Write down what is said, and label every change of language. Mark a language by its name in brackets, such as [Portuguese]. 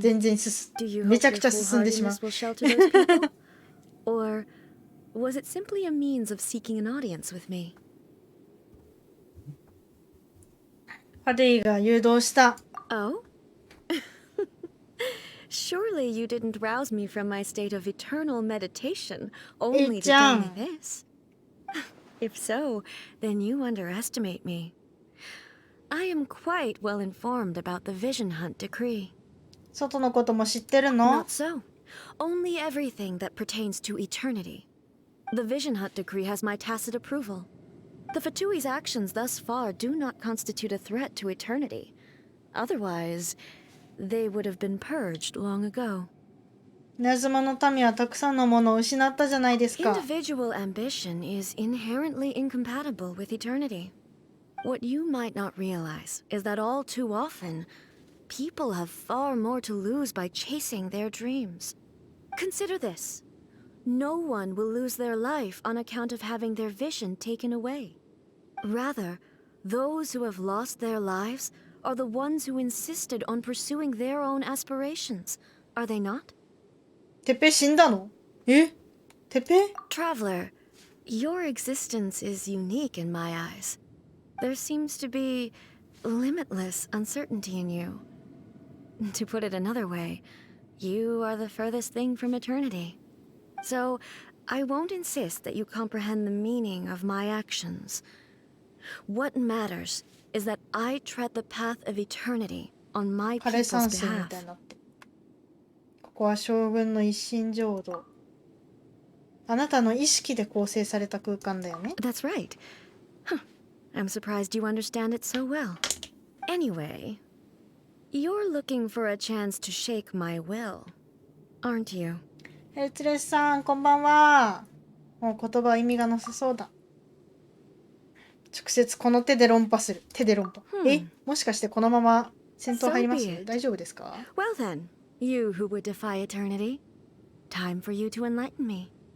[Japanese] 全然めちゃくちゃ進んでしまう。 [English] will shelter those people? Or was it simply a means of seeking an audience with me? [Japanese] ハディが誘導した。 [English] Oh? Surely you didn't rouse me from my state of eternal meditation only to tell me this. If so, then you underestimate me. I am quite well informed about the Vision Hunt decree. [Japanese] 外のことも知ってるの? [English] Not so. Only everything that pertains to eternity. The Vision Hunt decree has my tacit approval. The Fatui's actions thus far do not constitute a threat to eternity. Otherwise, they would have been purged long ago. [Japanese] 稲妻の民はたくさんのものを失ったじゃないですか。 [English] Individual ambition is inherently incompatible with eternity. What you might not realize is that all too often, people have far more to lose by chasing their dreams. Consider this. No one will lose their life on account of having their vision taken away. Rather, those who have lost their lives are the ones who insisted on pursuing their own aspirations, are they not? [Japanese] てっぺい死んだの?え?てっぺい? [English] Traveler, your existence is unique in my eyes. There seems to be limitless uncertainty in you. To put it another way, you are the furthest thing from eternity. So, I won't insist that you comprehend the meaning of my actions. What matters is that I tread the path of eternity on my people's behalf. [Japanese] ここは将軍の一身浄土。あなたの意識で構成された空間だよね。 [English] That's right. Huh. I'm surprised you understand it so well. Anyway, you're looking for a chance to shake my will, aren't you? [Japanese] エルツレスさん、こんばんは。もう言葉は意味がなさそうだ。直接この手で論破する。手で論破。え、もしかしてこのまま戦闘入ります？大丈夫ですか？ [English] Well then, you who would defy eternity, time for you to enlighten me.